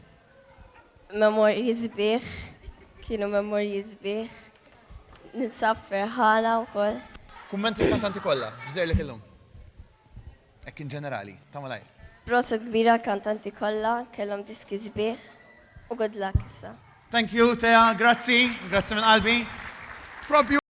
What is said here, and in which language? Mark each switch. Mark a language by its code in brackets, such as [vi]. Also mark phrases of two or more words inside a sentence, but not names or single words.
[mt] Memorji sbieħ, kienu memorji sbieħ, ninsab ferħana wkoll. Kummenti l-kantanti kollha, x'dejlek illum? Ek in ġenerali, ta' malajr. Proset kbira kantanti kollha, kellhom diski sbieħ u [en] good luck [mt] issa. [en] Thank you, Tea, [mt] grazzi minn qalbi. Propju